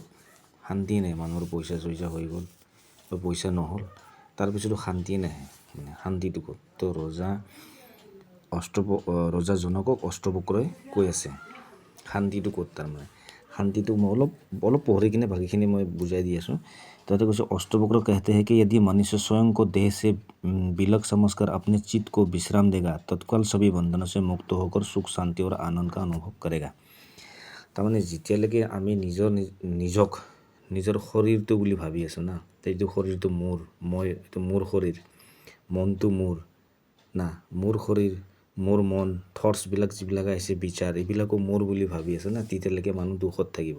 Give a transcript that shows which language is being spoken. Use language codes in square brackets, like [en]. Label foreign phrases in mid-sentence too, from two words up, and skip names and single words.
[as] শান্তিয়ে নাই, মানুহৰ পইচা চইচা হৈ গ'ল বা পইচা নহ'ল, তাৰপিছতো শান্তিয়ে নাহে, মানে শান্তিটো ক'ত? তো ৰজা জনকক অষ্টবক্ৰই কৈ আছে শান্তিটো ক'ত। তাৰমানে শান্তিটো মই অলপ পঢ়ি কিনে বাকীখিনি মই বুজাই দি আছোঁ। তাতে কৈছে [hi] অষ্টবক্र कहते हैं कि यदि मनुष्य स्वयं को देह से विलग समझकर अपने चित्त को विश्राम देगा तत्काल सभी बंधनों से मुक्त होकर सुख शांति और आनंद का अनुभव करेगा। [as] তাৰমানে যেতিয়ালৈকে আমি নিজৰ শৰীৰটো বুলি ভাবি আছোঁ না, এইটো শৰীৰটো এইটো মোৰ শৰীৰ, মনটো মোৰ না, মোৰ শৰীৰ, মোৰ মন, থটছবিলাক যিবিলাক আহিছে বিচাৰ, এইবিলাকো মোৰ বুলি ভাবি আছোঁ না, তেতিয়ালৈকে মানুহ দুখত থাকিব।